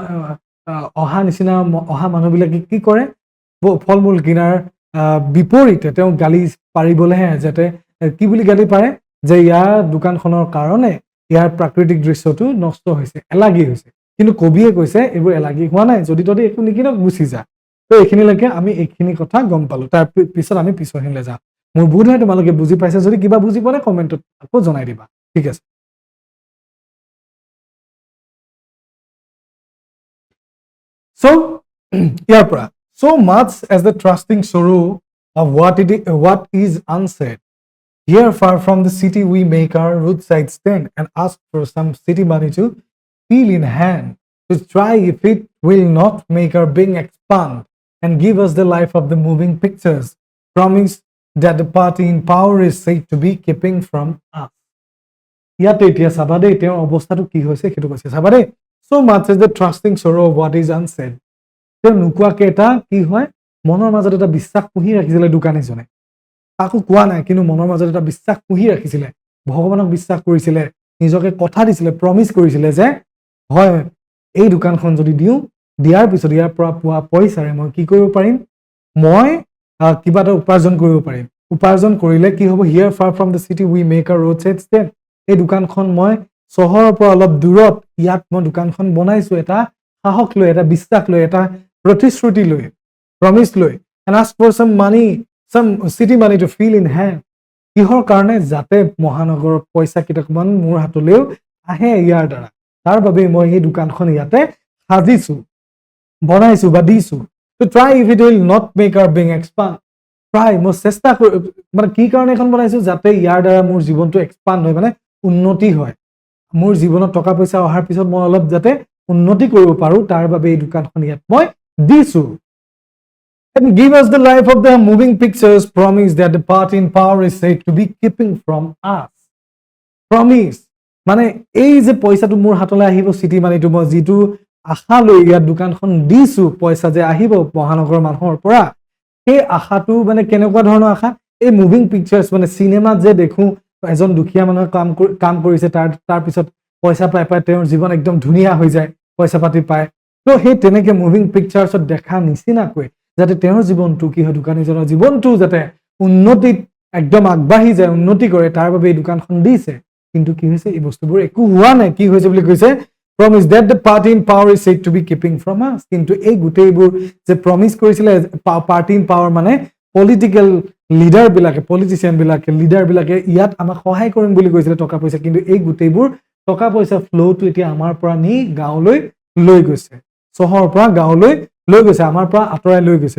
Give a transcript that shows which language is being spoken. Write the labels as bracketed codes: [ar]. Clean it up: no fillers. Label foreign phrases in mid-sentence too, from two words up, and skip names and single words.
[as] অহা মানুহবিলাকে কি কৰে ফল মূল কিনাৰ বিপৰীতে তেওঁ গালি পাৰিবলৈহে যাতে কি বুলি গালি পাৰে যে ইয়াৰ দোকানখনৰ কাৰণে ইয়াৰ প্ৰাকৃতিক দৃশ্যটো নষ্ট হৈছে এলাগী হৈছে কিন্তু কবিয়ে কৈছে এইবোৰ এলাগী হোৱা নাই যদি তহঁতি একো নিকিনক গুচি যা তো এইখিনিলৈকে আমি এইখিনি কথা গম পালো তাৰ পিছত আমি পিছৰখিনিলৈ যাম মোৰ বোধ হয় তোমালোকে বুজি পাইছা যদি কিবা বুজি পোৱা নাই কমেণ্টত আকৌ জনাই দিবা ঠিক আছে [en] so [as] ইয়াৰ পৰা [en] so much as the trusting sorrow of what is unsaid here far from the city we make our roadside stand and ask for some city money to feel in hand to try if it will not make our being expand and give us the life of the moving pictures promise that the party in power is said to be keeping from us [as] ইয়াতে এতিয়া চাবা দেই তেওঁৰ অৱস্থাটো কি হৈছে সেইটো কৈছে চাবা দেই [en] so much as the trusting sorrow of what is unsaid [as] তেওঁ নুকুৱাকে এটা কি হয় মনৰ মাজত এটা বিশ্বাস পুহি ৰাখিছিলে দোকানীজনে কাকো কোৱা নাই কিন্তু মনৰ মাজত এটা বিশ্বাস পুহি ৰাখিছিলে ভগৱানক বিশ্বাস কৰিছিলে, নিজকে কথা দিছিলে, প্ৰমিছ কৰিছিলে যে হয় এই দোকানখন যদি দিওঁ, দিয়াৰ পিছত ইয়াৰ পৰা পোৱা পইচাৰে মই কি কৰিব পাৰিম, মই কিবা এটা উপাৰ্জন কৰিব পাৰিম। উপাৰ্জন কৰিলে কি হ'ব, [en] here far from the city we make a roadside stand. [as] এই দোকানখন মই চহৰৰ পৰা অলপ দূৰত ইয়াত মই দোকানখন বনাইছো, এটা সাহস লৈ, এটা বিশ্বাস লৈ, এটা প্ৰতিশ্ৰুতি লৈ, প্ৰমিছ লৈ, [en] and ask for some money, some city money to feel in hand. [as] কিহৰ কাৰণে, যাতে মহানগৰৰ পইচা কেইটামান মোৰ হাতলৈও আহে ইয়াৰ দ্বাৰা। তাৰ বাবে মই এই দোকানখন ইয়াতে সাজিছো, বনাইছো বা দিছো। [en] To try if it will not make our being expand. [as] প্ৰায় মই চেষ্টা মানে কি কাৰণে এখন বনাইছো, যাতে ইয়াৰ দ্বাৰা মোৰ জীৱনটো এক্সপাণ্ড হয়, মানে উন্নতি হয়। মোৰ জীৱনত টকা পইচা অহাৰ পিছত মই অলপ যাতে উন্নতি কৰিব পাৰো, তাৰ বাবে এই দোকানখন ইয়াত মই দিছো। [en] And give us the life of the moving pictures, promise that the party in power is said to be keeping from us. [as] Promise মানে এই যে পইচাটো মোৰ হাতলৈ আহিব, [en] city money [as] মই যিটো আশা লৈ ইয়াত দোকানখন দিছো, পইচা যে আহিব মহানগৰৰ মানুহৰ পৰা, সেই আশাটো মানে কেনেকুৱা ধৰণৰ আশা, এই [en] moving pictures [as] মানে চিনেমাত যে দেখো এজন দুখীয়া মানুহে কাম কৰিছে, তাৰ পিছত পইচা পাই তেওঁৰ জীৱন একদম ধুনীয়া হৈ যায়, পইচা পাতি পায়। তো সেই তেনেকে [en] moving pictures [as] দেখা নিচিনাকৈ যাতে তেওঁৰ জীৱনটো কি হয়, দোকানীজনৰ জীৱনটো যাতে উন্নতিত একদম আগবাঢ়ি যায়, উন্নতি কৰে, তাৰ বাবে এই দোকানখন দিছে। কিন্তু কি হৈছে, এই বস্তুবোৰ একো হোৱা নাই। কি হৈছে বুলি কৈছে, [en] promise that the party in power is said to be keeping from us. [as] কিন্তু এই গোটেইবোৰ যে প্ৰমিছ কৰিছিলে, [en] party in power [as] মানে [en] political leader [as] বিলাকে, পলিটিচিয়ান বিলাকে, লিডাৰ বিলাকে ইয়াত আমাক সহায় কৰিম বুলি কৈছিলে টকা পইচা, কিন্তু এই গোটেইবোৰ টকা পইচা ফ্ল'টো এতিয়া আমাৰ পৰা নি গাঁৱলৈ লৈ গৈছে, চহৰৰ পৰা গাঁৱলৈ লৈ গৈছে, আমাৰ পৰা আঁতৰাই লৈ গৈছে।